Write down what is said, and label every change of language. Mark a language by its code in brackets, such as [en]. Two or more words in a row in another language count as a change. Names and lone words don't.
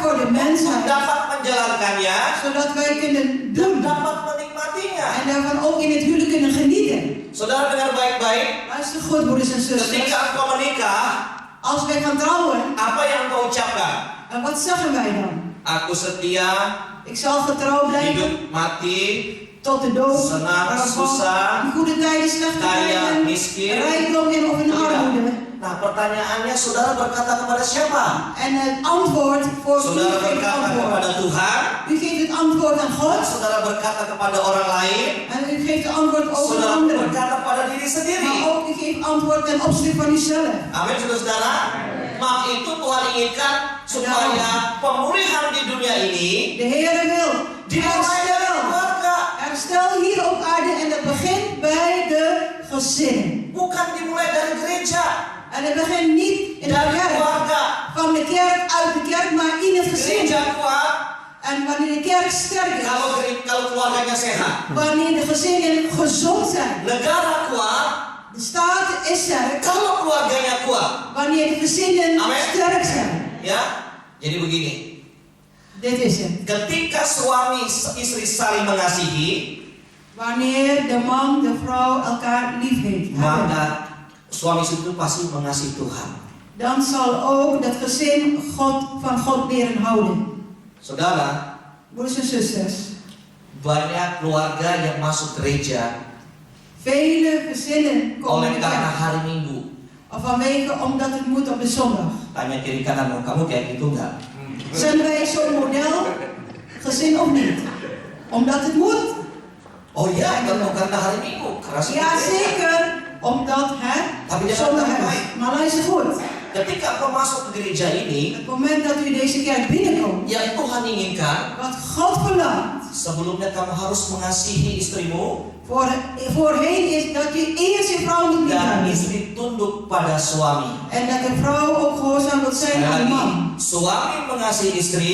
[nl] mensheid, [id] dapat menjalankannya [nl] zodat wij kunnen [id] dan [nl] doen [id] dapat menikmatinya. [nl] en daarvan ook in het huwelijk kunnen genieten. [id] Saudara dengar baik-baik, [nl] Luister goed, broeders en zusters. [id] ketika engkau menikah, [nl] Als wij gaan trouwen, [id] apa yang engkau ucapkan? [nl] en wat zeggen wij dan? [id] Aku setia, [nl] Ik zal getrouw blijven [id] hidup mati, [nl] tot de dood, [id] senang, susah, [nl] in goede tijden, slechte [id] kaya, [nl] tijden, [id] miskin. [nl] rijkdom en of in armoede. [id] Nah, pertanyaannya saudara berkata kepada siapa? [nl] En het antwoord voor u [id] Saudara [nl] geeft het [id] berkata kepada [nl] antwoord. [id] Tuhan, [nl] U geeft het antwoord aan God [id] saudara berkata kepada orang lain, [nl] en u geeft het antwoord over [id] saudara [nl] anderen. [id] berkata pada diri sendiri. [nl] Maar ook u geeft antwoord ten opzichte van uzelf. [id] Amin, saudara. Maka itu Tuhan inginkan supaya pemulihan di dunia ini [nl] De Heere wil [id] dimulai dari keluarga, [nl] herstel hier op aarde en dat begint bij de gezinnen. [id] bukan dimulai dari gereja, [nl] En het begint niet in de [id] dari [nl] kerk, [id] keluarga. [nl] van de kerk, uit de kerk, maar in het gezin. [id] Gereja kuat [nl] En wanneer de kerk sterk is, [id] kalau keluarganya sehat. [nl] wanneer de gezinnen gezond zijn, [id] Negara kuat [nl] de staat is sterk, [id] kalau keluarganya kuat. [nl] wanneer de gezinnen [id] Amen. [nl] sterk zijn. [id] Ya, jadi begini. [nl] Dit is het. [id] Ketika suami istri saling mengasihi, [nl] Wanneer de man, de vrouw elkaar lief heeft, [id] maka suami istri itu pasti mengasihi Tuhan. [nl] dan zal ook dat gezin van God leren houden. [id] Saudara, [nl] Broeders en zusters, [id] banyak keluarga yang masuk gereja [nl] vele gezinnen komen [id] oleh [nl] in de [id] karena [nl] kerk. [id] hari Minggu. [nl] Of vanwege omdat het moet op de zondag. [id] Tanya kiri kanan, kamu kayak gitu enggak? [nl] Zijn wij zo'n model? Gezin of niet? Omdat het moet? [id] Oh iya, itu karena hari Minggu. Karena [nl] Ja, zeker. Omdat het [id] Tapi jangan [nl] zondag [id] sampai. [nl] is. Maar luister goed. [id] Ketika kau masuk ke gereja ini, [nl] Het moment dat u deze kerk binnenkomt, [id] yang Tuhan inginkan, [nl] wat God verlangt, [id] sebelumnya kamu harus mengasihi istrimu [nl] voorheen is dat je eerst je vrouw moet [id] dan [nl] liefhebben. [id] istri tunduk pada suami. [nl] En dat de vrouw ook gehoorzaam moet zijn aan de man. [id] Suami mengasihi istri,